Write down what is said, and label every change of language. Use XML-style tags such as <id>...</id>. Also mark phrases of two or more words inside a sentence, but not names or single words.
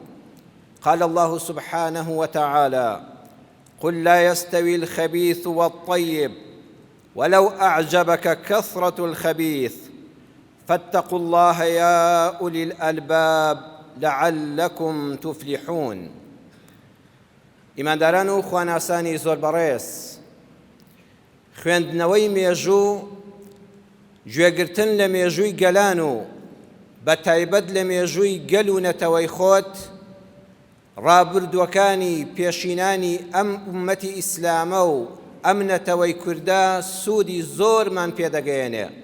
<ar>قال الله سبحانه وتعالى: قل لا يستوي الخبيث والطيب ولو أعجبك كثرة الخبيث فاتقوا الله يا أولي الألباب لعلكم تفلحون.</ar> <ckb>ئیمانداران و خواناسانی زۆر بەڕێز، خوێندنەوەی مێژوو گوێگرتن لە مێژووی گەلان و بە تایبەت لە مێژووی گەل و نەتەوەی خۆت ڕابردووەکانی پێشینانی ئەم ئومەتی ئیسلامە و ئەم نەتەوەی کوردە سوودی زۆرمان پێدەگەیەنێ.</ckb>